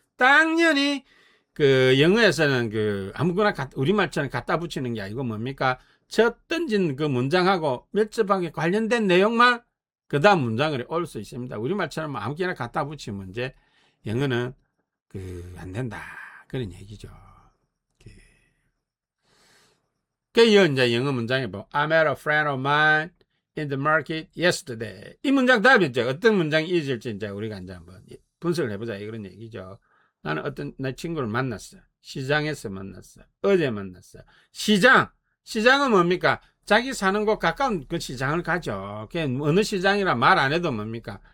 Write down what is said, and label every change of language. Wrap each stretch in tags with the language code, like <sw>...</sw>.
<ko>당연히 영어에서는 아무거나 우리말처럼 갖다 붙이는 게 아니고 뭡니까? 첫 던진 그 문장하고 밀접하게 관련된 내용만 그 다음 문장으로 올 수 있습니다. 우리말처럼 아무거나 갖다 붙이면 이제 영어는 안 된다. 그런 얘기죠. 이제 영어 문장에</ko> <en>I met a friend of mine in the market yesterday.</en> <ko>이 문장 다음에 이제 어떤 문장이 이어질지 이제 우리가 이제 한번 분석을 해보자. 이런 얘기죠. 나는 내 친구를 만났어. 시장에서 만났어. 어제 만났어. 시장은 뭡니까? 자기 사는 곳 가까운 그 시장을 가죠. 어느 시장이라 말 안 해도 뭡니까?</ko>